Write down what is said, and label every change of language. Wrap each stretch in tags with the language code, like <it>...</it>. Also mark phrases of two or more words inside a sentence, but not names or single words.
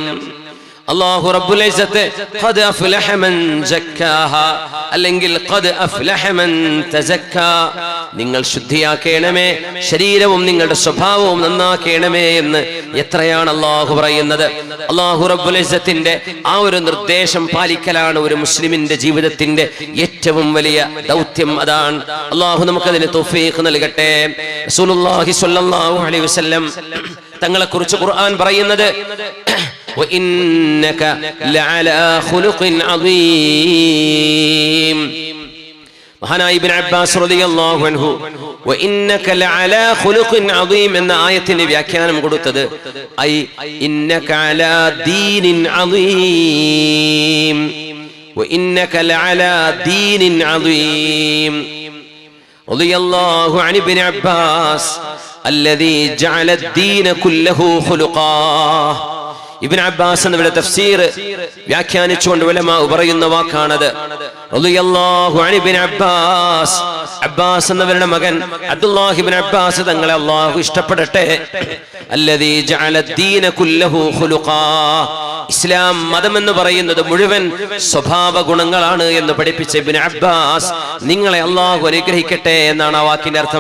<ar>الله رب العزة قد أفلح من زكاها</ar> <ml>അല്ലെങ്കിൽ</ml> <ar>قد أفلح من تزكى,</ar> <ml>നിങ്ങൾ ശുദ്ധിയാക്കേണമേ, ശരീരവും നിങ്ങളുടെ സ്വഭാവവും നന്നാക്കേണമേ എന്ന് എത്രയാണ് അല്ലാഹു പറയുന്നത്.</ml> <ar>الله رب العزة</ar> <ml>ആ ഒരു നിർദ്ദേശം പാലിക്കലാണ് ഒരു മുസ്ലിമിന്റെ ജീവിതത്തിന്റെ ഏറ്റവും വലിയ ദൗത്യം. അതാണ്. അല്ലാഹു നമുക്കതിന് തൗഫീഖ് നൽകട്ടെ.</ml> <ar>رسول الله صلى الله عليه وسلم</ar> <ml>തങ്ങളെ കുറിച്ച് ഖുർആൻ പറയുന്നത്</ml> <ar>وإنك لعلى خلق عظيم.</ar> <ml>മഹാനായ ഇബ്നു അബ്ബാസ്</ml> <ar>رضي الله عنه وإنك لعلى خلق عظيم</ar> <ml>എന്ന ആയത്തിന് വ്യാഖ്യാനം കൊടുത്തത്</ml> <ar>أي إنك على دين عظيم، وإنك لعلى دين عظيم. رضي الله عن ابن عباس الذي جعل الدين كله خلقا.</ar> <ml>ഇബ്നു അബ്ബാസ് എന്നവരുടെ തഫ്സീർ വ്യാഖ്യാനിച്ചുകൊണ്ട് ഉലമാ പറയുന്ന വാക്കാണത്.</ml> <ar>رضي الله عنه</ar> <ml>ഇബ്നു അബ്ബാസ്, അബ്ബാസ് എന്നവരുടെ മകൻ അബ്ദുല്ലാഹി ഇബ്നു അബ്ബാസ് തങ്ങളെ അല്ലാഹു ഇഷ്ടപ്പെടട്ടെ.</ml> <ar>الذي جعل الدين كله خلقا,</ar> <ml>ഇസ്ലാം മതം എന്ന് പറയുന്നത് മുഴുവൻ സ്വഭാവ ഗുണങ്ങളാണ് എന്ന് പഠിപ്പിച്ച ഇബ്നു അബ്ബാസ് നിങ്ങളെ അല്ലാഹു അനുഗ്രഹിക്കട്ടെ എന്നാണ് ആ വാക്കിന്റെ അർത്ഥം.</ml>